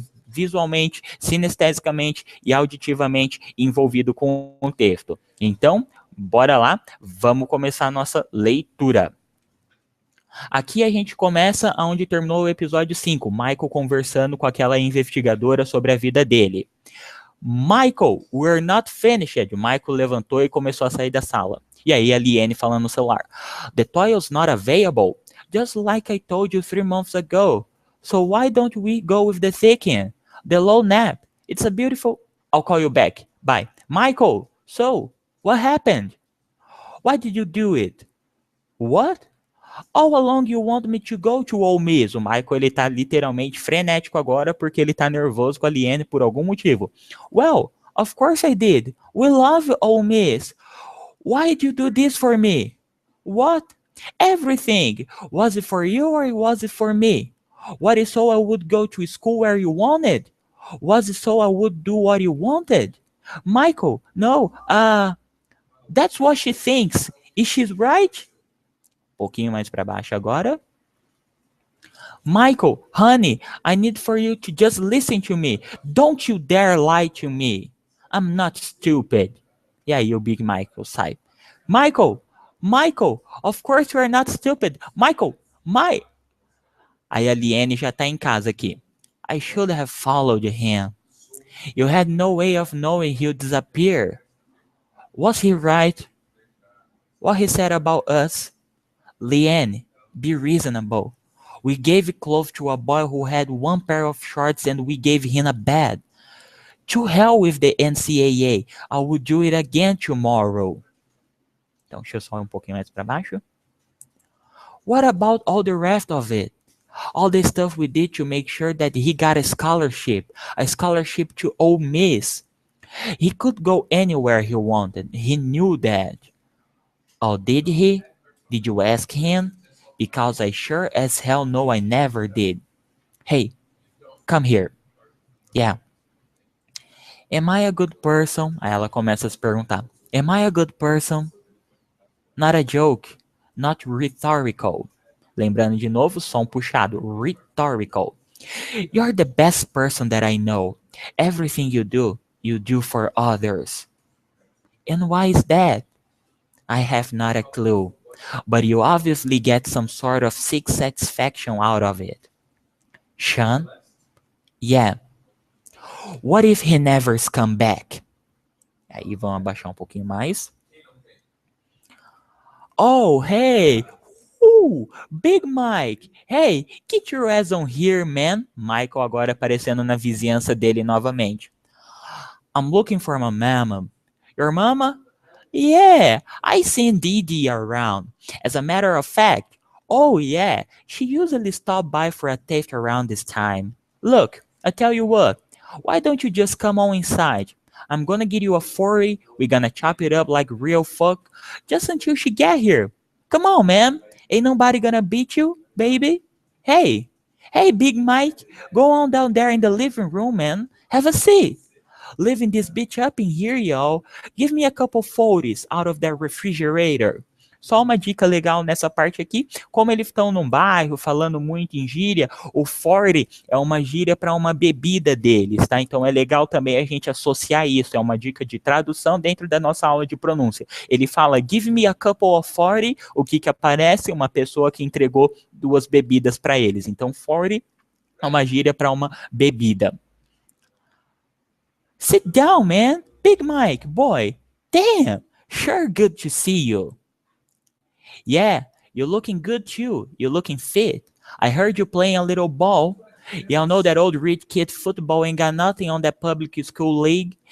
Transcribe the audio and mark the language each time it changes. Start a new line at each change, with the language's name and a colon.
Portuguese: Visualmente, sinestesicamente e auditivamente envolvido com o texto. Então, bora lá, vamos começar a nossa leitura. Aqui a gente começa onde terminou o episódio 5, Michael conversando com aquela investigadora sobre a vida dele.
English: Michael, we're not finished.
Portuguese: Michael levantou e começou a sair da sala. E aí a Liane falando no celular.
English: The toil's not available, just like I told you 3 months ago. So why don't we go with the thick-end? The low nap. It's a beautiful... I'll call you back. Bye. Michael, so, what happened? Why did you do it? What? All along you want me to go to Ole Miss.
Portuguese: O Michael, ele tá literalmente frenético agora porque ele tá nervoso com a Liane por algum motivo.
English: Well, of course I did. We love Ole Miss. Why did you do this for me? What? Everything. Was it for you or was it for me? Was it so I would go to school where you wanted? Was it so I would do what you wanted? Michael, no, that's what she thinks. Is she right?
Portuguese: Pouquinho mais para baixo agora.
English: Michael, honey, I need for you to just listen to me. Don't you dare lie to me. I'm not stupid.
Portuguese: E aí o Big Michael sai.
English: Michael, of course you are not stupid.
Portuguese: Michael, Aí a Liane já tá em casa aqui.
English: I should have followed him. You had no way of knowing he'd disappear. Was he right? What he said about us? Liane, be reasonable. We gave clothes to a boy who had 1 pair of shorts and we gave him a bed. To hell with the NCAA. I will do it again tomorrow. Então, deixa eu só um pouquinho mais para baixo. What about all the rest of it? All the stuff we did to make sure that he got a scholarship to Ole Miss. He could go anywhere he wanted. He knew that. Oh, did he? Did you ask him? Because I sure as hell know I never did. Hey, come here. Yeah. Am I a good person?
Portuguese: Aí ela começa a se perguntar.
English: Am I a good person? Not a joke. Not rhetorical.
Portuguese: Lembrando de novo, som puxado.
English: Rhetorical. You're the best person that I know. Everything you do for others. And why is that? I have not a clue. But you obviously get some sort of sick satisfaction out of it. Sean? Yeah. What if he never come back?
Portuguese: Aí vamos abaixar um pouquinho mais.
English: Oh, hey! Big Mike! Hey, get your ass on here, man!
Portuguese: Michael agora aparecendo na vizinhança dele novamente.
English: I'm looking for my mama. Your mama? Yeah, I seen Dee around. As a matter of fact, oh yeah, she usually stop by for a taste around this time. Look, I tell you what, why don't you just come on inside? I'm gonna get you a 40, we're gonna chop it up like real fuck, just until she get here. Come on, man, ain't nobody gonna beat you, baby. Hey, hey, Big Mike, go on down there in the living room, man. Have a seat. Living this bitch up in here, y'all. Give me a couple 40s out of that refrigerator.
Portuguese: Só uma dica legal nessa parte aqui, como eles estão num bairro falando muito em gíria, o 40 é uma gíria para uma bebida deles, tá? Então é legal também a gente associar isso, é uma dica de tradução dentro da nossa aula de pronúncia. Ele fala,
English: give me a couple of 40,
Portuguese: o que que aparece? Uma pessoa que entregou duas bebidas para eles. Então 40 é uma gíria para uma bebida.
English: Sit down, man. Big Mike, boy. Damn, sure good to see you. Yeah, you're looking good too. You're looking fit. I heard you playing a little ball. Y'all know that old rich kid football ain't got nothing on that public school league.